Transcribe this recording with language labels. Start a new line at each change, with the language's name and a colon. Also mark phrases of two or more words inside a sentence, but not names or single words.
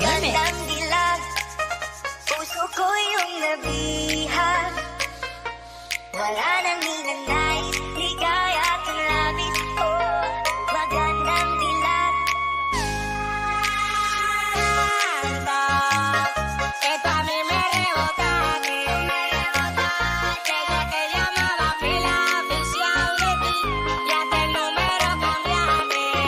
Filipino: Magandang dilag. Puso ko yung nabihag, wala nang hinanais, ligaya at ang labis ko. Magandang dilag.
Spanish: Esto a mí me rebota, desde que llamaba pila oficial de ti, ya te el número cambiaste.